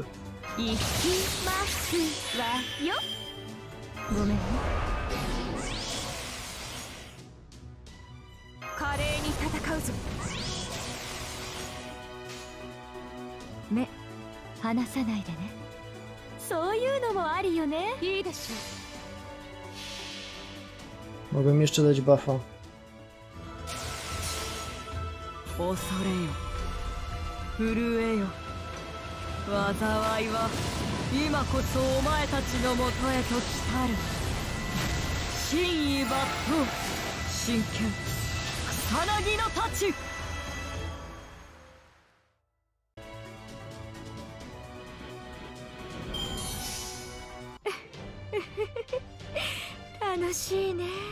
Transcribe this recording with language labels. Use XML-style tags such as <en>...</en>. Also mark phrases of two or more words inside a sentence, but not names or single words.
<ja>行きますわよごめんね華麗に戦うぞ目離さないでねそういうのもありよねいいでしょ</ja> <pl>Mogłem jeszcze dać buffa.</pl> <ja>恐れよ震えよ災いは今こそお前たちのもとへと来たる真意抜刀真剣草薙の太刀楽しいね</ja>